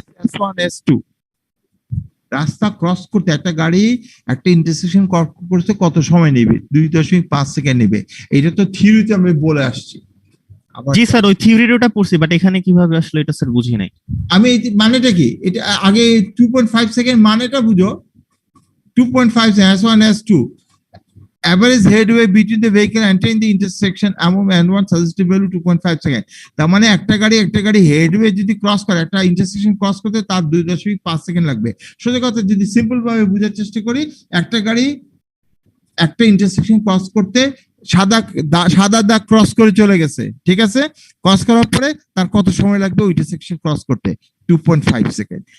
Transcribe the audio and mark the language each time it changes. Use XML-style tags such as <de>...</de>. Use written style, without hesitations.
<bn>S1 S2 রাস্তা cross করতে একটা গাড়ি একটা ইন্টারসেকশন করতে কত সময় নেবে, 2.5 সেকেন্ড নেবে। এটা তো থিওরিতে আমি বলে আসছি। জি স্যার, ওই থিওরির ওটা পড়ছি, বাট এখানে কিভাবে আসলে এটা স্যার বুঝি নাই। আমি মানেটা কি, এটা আগে 2.5 সেকেন্ড মানেটা বুঝো।</bn> <en>2.5 S1 S2 average headway between the vehicle entering the intersection among N1 suggested value 2.5 second.</en> <bn>তার মানে একটা গাড়ি হেডওয়ে যদি ক্রস করে, একটা ইন্টারসেকশন ক্রস করতে তার 2.5 সেকেন্ড লাগবে। সোজা কথা যদি সিম্পল ভাবে বোঝার চেষ্টা করি, একটা গাড়ি একটা ইন্টারসেকশন ক্রস করতে সাদা দাগ ক্রস করে চলে গেছে, ঠিক আছে, ক্রস করার পরে তার কত সময় লাগবে ওই ইন্টারসেকশন ক্রস করতে, 2.5 সেকেন্ড।</bn>